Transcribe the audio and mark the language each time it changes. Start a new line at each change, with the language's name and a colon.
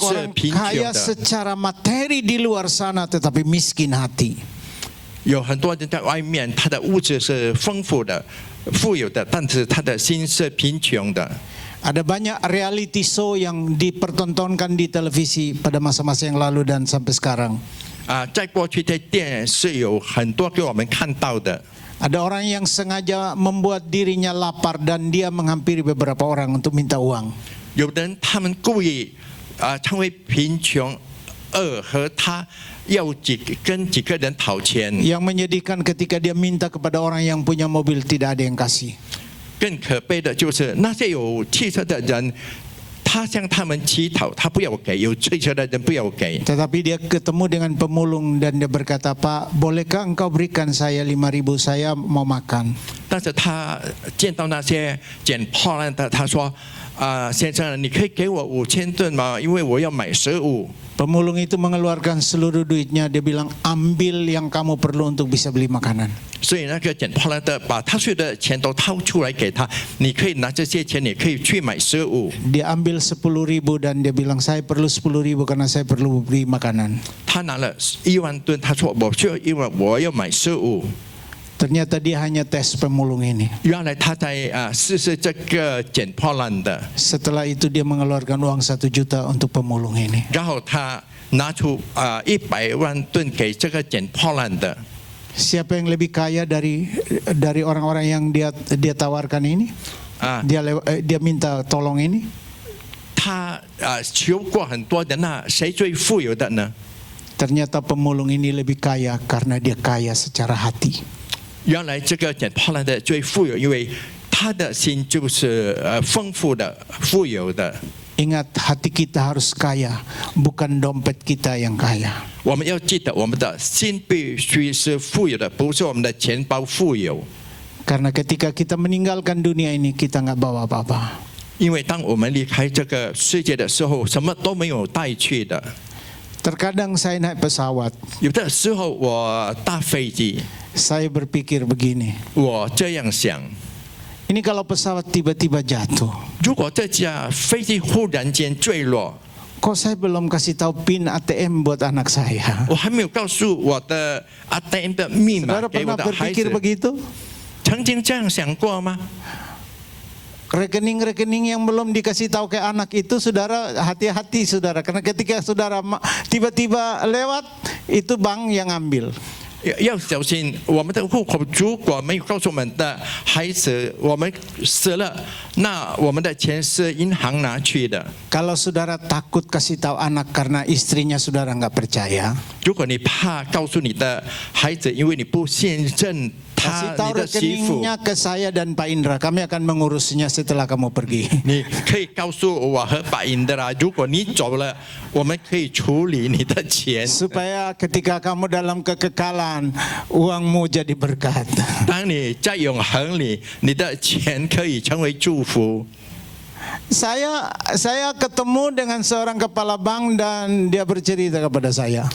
Chinese: 是
Indonesian: orang
Chinese: 贫
Indonesian: kaya
Chinese: 穷的。
Indonesian: secara materi di luar sana tetapi miskin hati.
Chinese: 有很多人在外面，他的物质是丰富的、富有的，但是他的心是贫穷的。
Indonesian: Ada banyak reality show yang dipertontonkan di televisi pada masa-masa yang lalu dan sampai sekarang.
Chinese: 在过去的电视有很多给我们看到的。
Indonesian: Ada orang yang sengaja membuat dirinya lapar dan dia menghampiri beberapa orang untuk minta uang.
Chinese: 有的人他们故意成为贫穷，和他要跟几个人讨钱。
Indonesian: Yang menyedihkan ketika dia minta kepada orang yang punya mobil tidak ada yang kasih.
Chinese: 更可悲的就是那些有汽车的人，他向他们乞讨，他不要给，有追求的人不要给。
Indonesian: Tetapi dia ketemu dengan pemulung dan dia berkata, Pak, bolehkah engkau berikan saya 5.000, saya mau makan.
Chinese: 但是他见到那些捡破烂的，他说：“先生，你可以给我5000吨吗？因为我要买食物。”
Indonesian: Pemulung itu mengeluarkan seluruh duitnya, dia bilang, ambil yang kamu perlu untuk bisa beli makanan.
Chinese: 所以那个捡破烂的把他所有的钱都掏出来给他，你可以拿这些钱，你可以去买食物。
Indonesian: Dia ambil 10.000 dan dia bilang, saya perlu 10.000 karena saya perlu beli makanan.
Chinese: 他拿了1万吨，他说我需要1万，我要买食物。
Indonesian: Ternyata dia hanya tes pemulung ini.
Chinese: 原来他在试试这个捡破烂的，
Indonesian: Setelah itu dia mengeluarkan uang 1 juta untuk pemulung ini.
Chinese: 然后他拿出100万吨给这个捡破烂的。
Indonesian: Siapa yang lebih kaya dari orang-orang yang dia tawarkan ini? Dia minta tolong ini?
Chinese: 他求过很多人，那谁最富有的呢？
Indonesian: Ternyata pemulung ini lebih kaya karena dia kaya secara hati.
Chinese: 原来这个捡破烂的最富有，因为他的心就是丰富的、富有的。
Indonesian: Ingat, hati kita harus kaya, bukan dompet kita yang kaya.
Chinese: 我们要记得，我们的心必须是富有的，不是我们的钱包富有。
Indonesian: Karena ketika kita meninggalkan dunia ini, kita nggak bawa apa-apa.
Chinese: 因为当我们离开这个世界的时候，什么都没有带去的。
Indonesian: Terkadang saya naik pesawat,
Chinese: 有的时候我搭飞机，
Indonesian: saya berpikir begini,
Chinese: 我这样想：
Indonesian: ini kalau pesawat tiba-tiba jatuh,
Chinese: 如果这架飞机忽然间坠落，
Indonesian: kok saya belum kasih tahu PIN ATM buat anak saya?
Chinese: 我还没有告诉我的 ATM 的密码
Indonesian: Saudara
Chinese: 给我
Indonesian: pernah
Chinese: 的孩
Indonesian: berpikir
Chinese: 子，
Indonesian: begitu?
Chinese: 曾经这样想过吗？
Indonesian: Rekening-rekening yang belum dikasih tahu ke anak itu, saudara, hati-hati saudara, karena ketika saudara tiba-tiba lewat, itu bank yang ambil.
Chinese: 要小心，我们的户口如果没有告诉我们的孩子，我们死了，那我们的钱是银行拿去的。
Indonesian: Kalau saudara takut kasih tahu anak karena istrinya saudara nggak percaya,
Chinese: 如果你怕告诉你的孩子，因为你不信任他
Indonesian: kasih tahu
Chinese: 你的媳妇，
Indonesian: rekeningnya ke saya dan Pak Indra, kami akan mengurusnya setelah kamu pergi.
Chinese: 你可以告诉我和白银的啦。如果你走了，我们可以处理你的钱。
Indonesian: Supaya ketika kamu dalam kekekalan, uangmu jadi berkat.
Chinese: 当你在永恒里，你的钱可以成为祝福。
Indonesian: Saya ketemu dengan seorang kepala bank dan dia bercerita kepada saya.